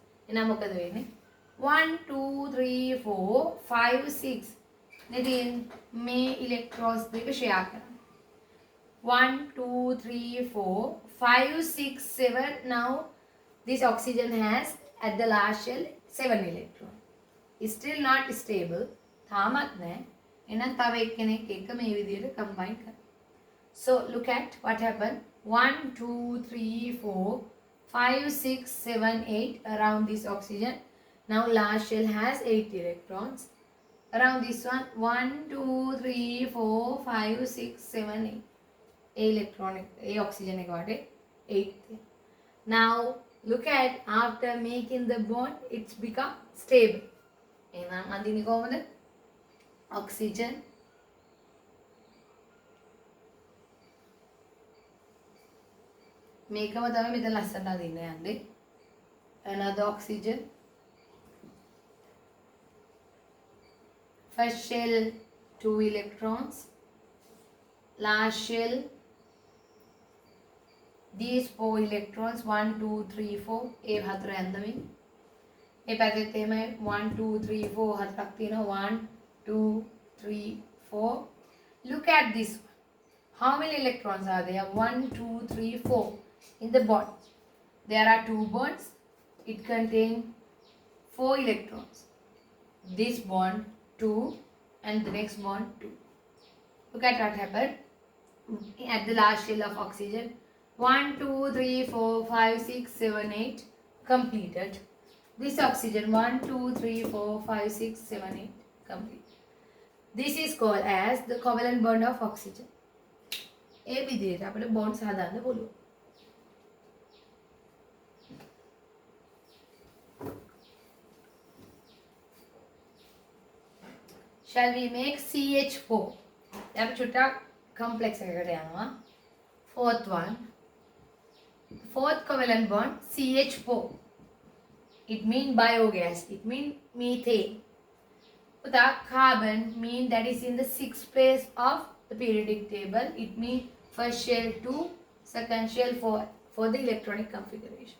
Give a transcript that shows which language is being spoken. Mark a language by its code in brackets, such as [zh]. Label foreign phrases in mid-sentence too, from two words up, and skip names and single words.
[en] 1 2 3 4 5 6. Then may electrons share. 1 2 3 4 5 6 7. Now this oxygen has at the last shell 7 electrons. It's still not stable. [si] තාමත් නෑ. එහෙනම් තව එක්කෙනෙක් එක්ක මේ විදිහට combine කරන්න. [en] So look at what happened. 1 2 3 4 5 6 7 8 around this oxygen. Now last shell has 8 electrons. Around this one, 1, 2, 3, 4, 5, 6, 7, 8. A oxygen එක 8. Now look at after making the bond, it's become stable. [si] එහෙනම් අඳින්නේ කොහොමද? Oxygen මේකම තමයි මෙතන ලස්සනට අඳින්න යන්නේ. [en] Another oxygen. First shell 2 electrons. Last shell these 4 electrons [si] 1 2 3 4 ඒ හතර ඇඳමින් මේ පැත්තෙත් එහෙමයි 1 2 3 4 හතරක් තියෙනවා 1 2 3 4. [en] Look at this one. How many electrons are there? 1 2 3 4 in the bond. There are 2 bonds. It contains 4 electrons. This bond 2 and the next bond 2. Look at what happened at the last shell of oxygen. 1 2 3 4 5 6 7 8 completed. This oxygen 1 2 3 4 5 6 7 8 complete. This is called as the covalent bond of oxygen. [si] ඒ විදිහට අපිට bonds හදන්න පුළුවන්. [en] Shall we make CH4? [si] අපි චුට්ටක් complex එකකට යනවා. [en] Fourth one. Fourth covalent bond CH4. It means biogas. It means methane. The carbon means that is in the 6th place of the periodic table. It means first shell 2, second shell 4 for the electronic configuration.